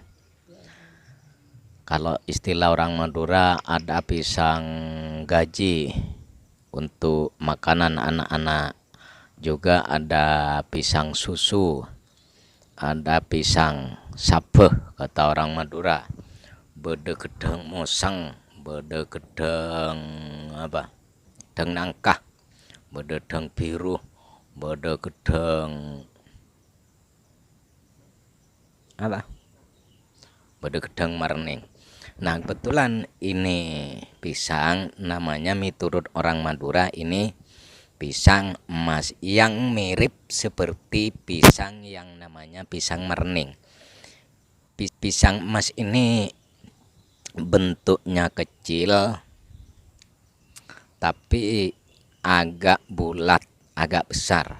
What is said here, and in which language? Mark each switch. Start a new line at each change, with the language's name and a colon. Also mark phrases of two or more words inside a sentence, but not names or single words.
Indonesian: Kalau istilah orang Madura ada pisang gaji untuk makanan anak-anak, juga ada pisang susu, ada pisang sabeh kata orang Madura,
Madurese: bede gedeng musang, bede gedeng apa, gedeng nangkah, bede gedeng biru, bede gedeng apa, bede gedeng marning.
Indonesian: Nah kebetulan ini pisang namanya miturut orang Madura ini pisang emas yang mirip seperti pisang yang namanya pisang merning. Pisang emas ini bentuknya kecil tapi agak bulat, agak besar.